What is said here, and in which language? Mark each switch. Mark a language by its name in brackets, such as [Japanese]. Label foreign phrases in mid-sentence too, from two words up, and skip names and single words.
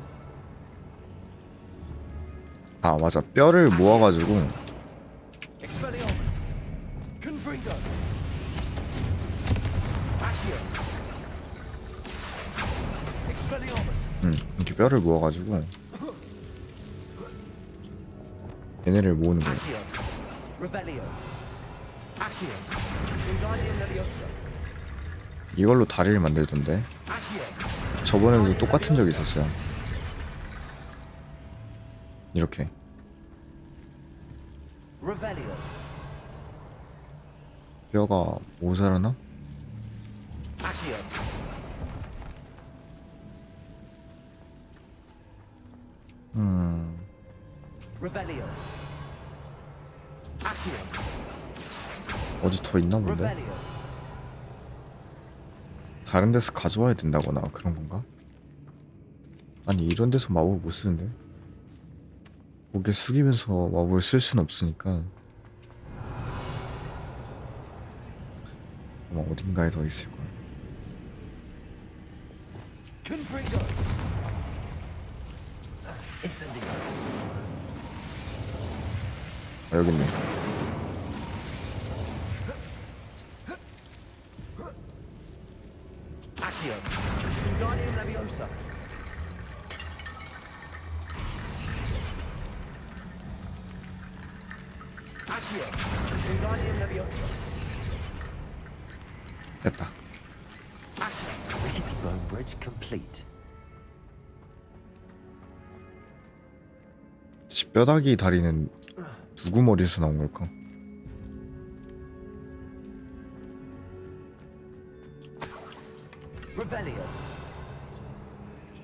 [Korean] 아 맞아, 뼈를 모아가지고 [Latin] Expelliarmus. Confringo. Accio. Expelliarmus. [Korean] 이렇게 뼈를 모아가지고 얘네를 모으는 거야. [Latin] Accio. Revelio. Accio. Wingardium Leviosa. [Korean] 이걸로 다리를 만들던데. [Latin] Accio. [Korean] 저번에도 똑같은 적이 있었어요. 이렇게 [Latin] Revelio. [Korean] 뼈가 모자라나? [Latin] Accio. Revelio. Accio. [Korean] 어디 더 있나 본데? [Latin] Revelio. [Korean] 다른 데서 가져와야 된다거나 그런 건가? 아니 이런 데서 마법을 못 쓰는데? 고개 숙이면서 마법을 쓸 순 없으니까 아마 어딘가에 더 있을 거야. [Latin] Confringo. Incendio. [Korean] 아, 여기 있네. [Latin] Accio. Wingardium Leviosa. Accio. Wingardium Leviosa. [Korean] 됐다. [English] Accio. Rickety bone bridge complete. [Korean] 뼈다귀 다리는 누구 머리에서 나온 걸까? [Latin] Revelio.